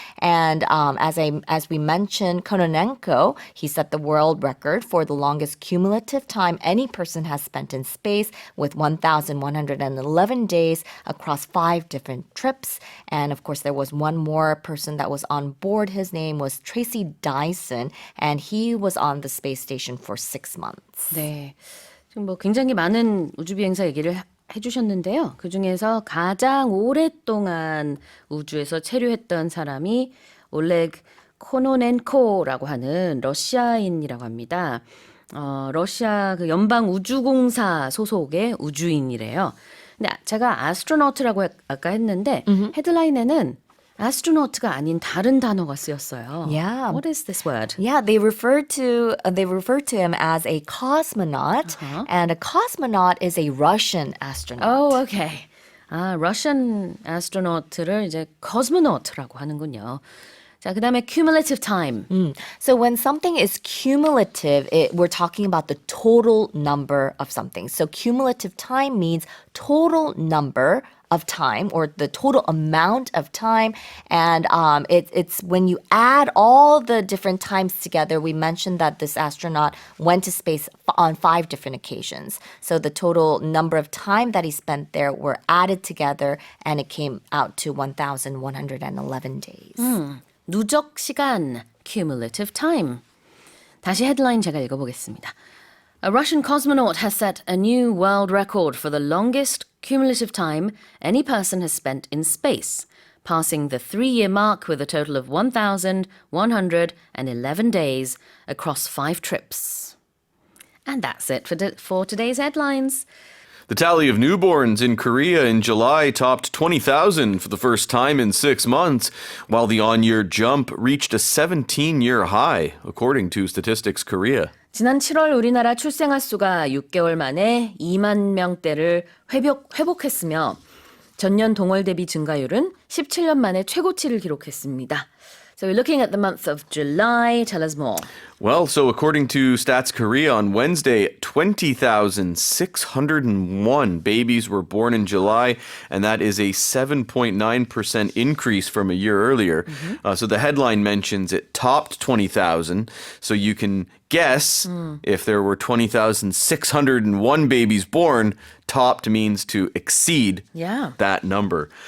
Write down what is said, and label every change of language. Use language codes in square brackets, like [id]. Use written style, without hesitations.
[en] And as we mentioned, Kononenko, he set the world record for the longest cumulative time any person has spent in space with 1,111 days across 5 different trips. And of course, there was one more person that was on board. His name was Tracy Dyson, and he was on the space station for 6 months. [ko] 네. 지금 뭐 굉장히 많은 우주 비행사 얘기를 해주셨는데요. 그 중에서 가장 오랫동안 우주에서 체류했던 사람이 올레그 코노넨코라고 하는 러시아인이라고 합니다. 러시아 그 연방 우주공사 소속의 우주인이래요. 근데 제가 astronaut라고 아까 했는데 헤드라인에는 astronaut가 아닌 다른 단어가 쓰였어요. [en] Yeah. What is this word? Yeah, they refer to him as a cosmonaut, and a cosmonaut is a Russian astronaut. Oh, okay. [ko] Russian astronaut를 이제 cosmonaut라고 하는군요. 자, 그다음에 cumulative time. [en] So when something is cumulative, we're talking about the total number of something. So cumulative time means total number of time or the total amount of time. And it's when you add all the different times together. We mentioned that this astronaut went to space on 5 different occasions. So the total number of time that he spent there were added together, and it came out to 1,111 days. [ko] 누적 시간, cumulative time. 다시 헤드라인 제가 읽어보겠습니다. [en] A Russian cosmonaut has set a new world record for the longest cumulative time any person has spent in space, passing the 3-year mark with a total of 1,111 days across 5 trips. And that's it for today's headlines. The tally of newborns in Korea in July topped 20,000 for the first time in 6 months, while the on-year jump reached a 17-year high, according to Statistics Korea. [ko] 지난 7월 우리나라 출생아 수가 6개월 만에 2만 명대를 회복했으며 전년 동월 대비 증가율은 17년 만에 최고치를 기록했습니다. [en] So we're looking at the month of July. Tell us more. Well, so according to Stats Korea on Wednesday, 20,601 babies were born in July, and that is a 7.9% increase from a year earlier. So the headline mentions it topped 20,000, so you can guess if there were 20,601 babies born, topped means to exceed that number.